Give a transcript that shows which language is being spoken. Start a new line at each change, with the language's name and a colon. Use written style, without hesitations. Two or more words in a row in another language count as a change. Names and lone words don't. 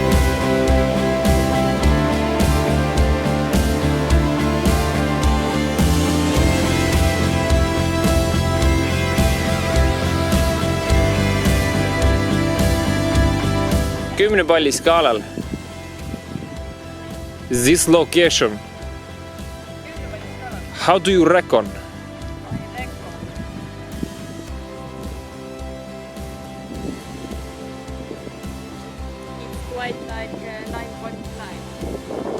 Estonian: Kümne palli skaalal.
English: This location. How do you reckon? It's quite like 9.9.